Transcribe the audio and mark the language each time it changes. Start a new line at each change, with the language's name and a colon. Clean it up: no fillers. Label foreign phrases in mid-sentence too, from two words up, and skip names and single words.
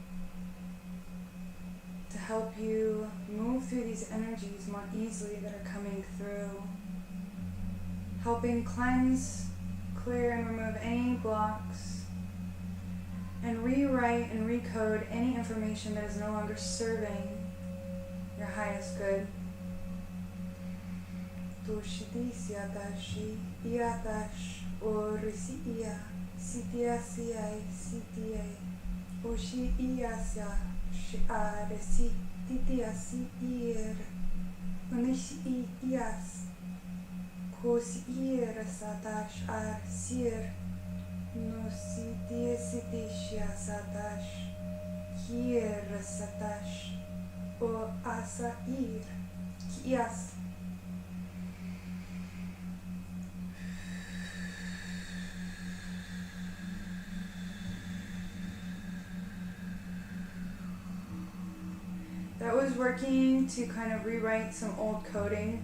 English: to help you move through these energies more easily that are coming through, helping cleanse, clear, and remove any blocks, and rewrite and recode any information that is no longer serving your highest good. Tushidisiatashi iatash orisi ia sitiasiai sitia oshi iasya shiaresi titiasi ir unishi ias kosi ir satash ar sir no sitiesitishia satash kier satash o asa ir kias. That was working to kind of rewrite some old coding.